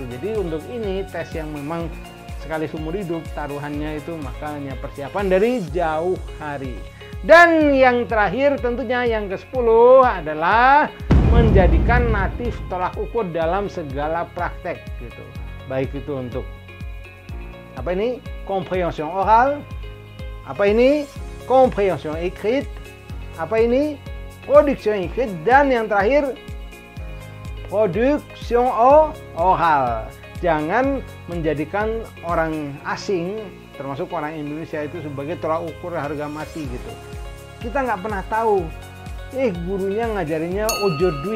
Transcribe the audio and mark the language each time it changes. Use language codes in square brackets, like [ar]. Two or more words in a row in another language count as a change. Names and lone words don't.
[id] Jadi untuk ini tes yang memang sekali seumur hidup taruhannya itu, makanya persiapan dari jauh hari. Dan yang terakhir tentunya yang ke-10 adalah menjadikan natif tolak ukur dalam segala praktek gitu. Baik itu untuk apa ini? [fr] Compréhension orale. [id] Apa ini? [fr] Compréhension écrite. [id] Apa ini? [fr] Production écrite. [id] Dan yang terakhir, [fr] production orale. [id] Jangan menjadikan orang asing, termasuk orang Indonesia itu sebagai tolak ukur harga mati gitu. Kita nggak pernah tahu, gurunya ngajarinnya aujourd'hui.